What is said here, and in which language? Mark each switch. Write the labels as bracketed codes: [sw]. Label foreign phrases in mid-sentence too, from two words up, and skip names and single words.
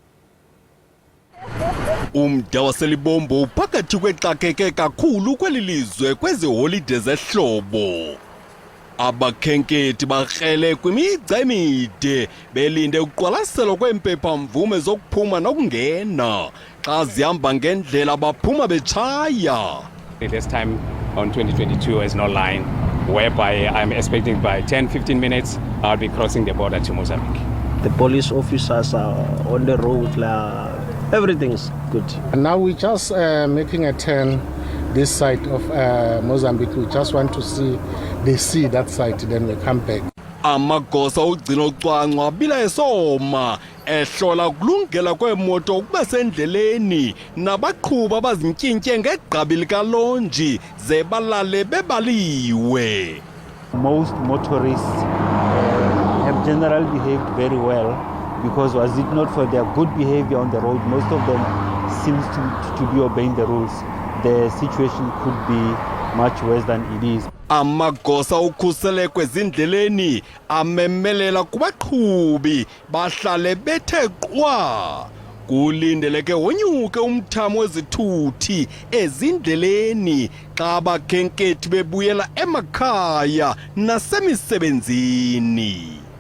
[xh] Umda waselibombo phakathi kwexakeke kakhulu kweli lizwe kweziholide zehlobo. Abakhenkethi bakrele kwimigca emide belinde ukuqwalaselwa kweempepha-mvume zokuphuma nokungena. Xa zihamba ngendlela baphuma betshaya. [en] This time on 2022 is no line whereby I'm expecting by 10-15 minutes I'll be crossing the border to Mozambique. The police officers are on the road, everything's good. And now we're just making a turn this side of Mozambique. We just want to see the sea that side, then we come back. [xh] Amagosa ugcina ucwangco abila esoma ehlola kulungela kweemoto ukuba sendleleni nabaqhuba abazintyintye ngegqabi likalonji ze balale bebaliwe. [en] Most motorists have general behaved very well, because was it not for their good behavior on the road, most of them seems to be obeying the rules, the situation could be much worse than it is. [xh] Amagosa ukhuseleko ezindleleni amemelela kubaqhubi bahlale bethe qwa. Kulindeleke wonyuke umthamo wezithuthi ezindleleni xa abakhenkethi bebuyela emakhaya nasemisebenzini.